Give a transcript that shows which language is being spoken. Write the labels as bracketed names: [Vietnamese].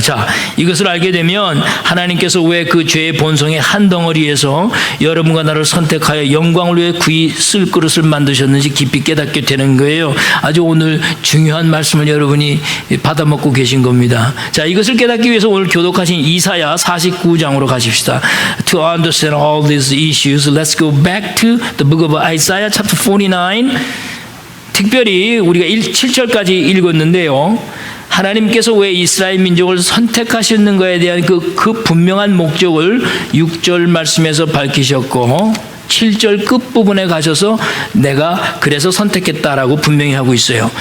[Korean] 자, 이것을 알게 되면 하나님께서 왜 그 죄의 본성의 한 덩어리에서 여러분과 나를 선택하여 영광을 위해 귀히 쓸 그릇을 만드셨는지 깊이 깨닫게 되는 거예요. 아주 오늘 중요한 말씀을 여러분이 받아먹고 계신 겁니다. 자, 이것을 깨닫기 위해서 오늘 교독하신 이사야 49장으로 가십시다. [English] To understand all these issues, let's go back to the book of Isaiah chapter 49. [Korean] 특별히 우리가 7절까지 읽었는데요. 하나님께서 왜 이스라엘 민족을 선택하셨는가에 대한 그 분명한 목적을 6절 말씀에서 밝히셨고 7절 끝부분에 가셔서 내가 그래서 선택했다라고 분명히 하고 있어요.